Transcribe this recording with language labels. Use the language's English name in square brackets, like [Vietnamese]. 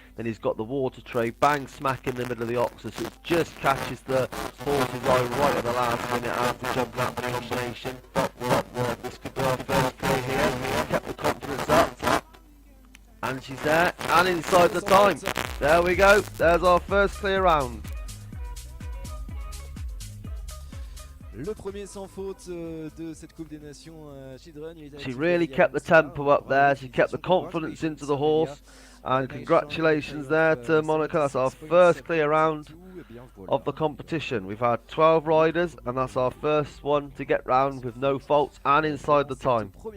[English] Then he's got the water tray, bang smack in the middle of the oxer, so it just catches the horse's eye right at the last minute after jumping out the combination. This could be our first play here. Kept the confidence up. And she's there, and inside the time. There we go, there's our first clear round. [French] Le premier sans faute de cette Coupe des Nations Children. [English] She really kept the tempo up there, she kept the confidence into the horse, and congratulations there to Monaco. That's our first clear round of the competition. We've had 12 riders, and that's our first one to get round with no faults and inside the time.